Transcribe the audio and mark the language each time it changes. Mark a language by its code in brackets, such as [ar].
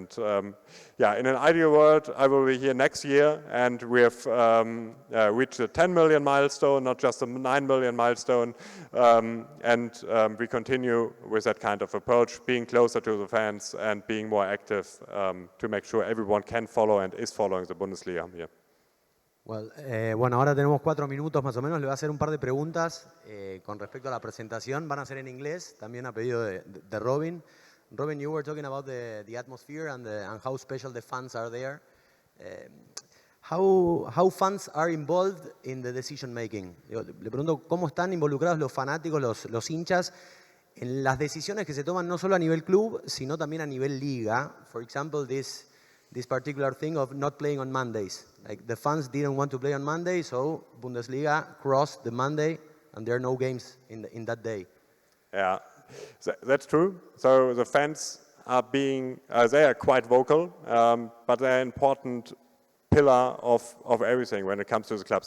[en] And yeah, in an ideal world, I will be here next year, and we have reached the 10 million milestone, not just the 9 million milestone, and we continue with that kind of approach, being closer to the fans and being more active to make sure everyone can follow and is following the Bundesliga here. [es] Well, bueno, ahora tenemos 4 minutos más o menos. Le voy a hacer un par de preguntas con respecto a la presentación. Van a ser en inglés, también a pedido de Robin. [en] Robin, you were talking about the atmosphere and how special the fans are there. How fans are involved in the decision making? [es] Le pregunto cómo están involucrados los fanáticos, los hinchas, en las decisiones que se toman no solo a nivel club, sino también a nivel liga. [en] For example, this particular thing of not playing on Mondays. Like the fans didn't want to play on Monday, so Bundesliga crossed the Monday, and there are no games in that day. Yeah, that's true. So the fans are they are quite vocal, but they're an important pillar of everything when it comes to the clubs.